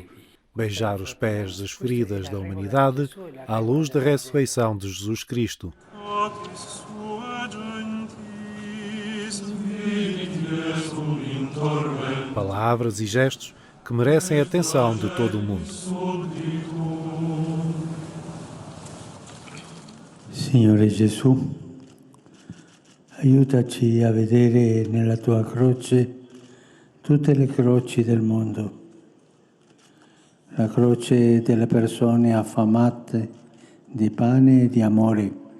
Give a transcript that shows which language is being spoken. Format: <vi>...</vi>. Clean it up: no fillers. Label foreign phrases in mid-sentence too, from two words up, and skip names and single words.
<pt>Beijar os pés das feridas da humanidade à luz da ressurreição de Jesus Cristo. Palavras e gestos que merecem a atenção de todo o mundo.</pt> <it>Signore Gesù, aiutaci a vedere nella tua croce tutte le croci del mondo. La croce delle persone affamate di pane e di amore.</it>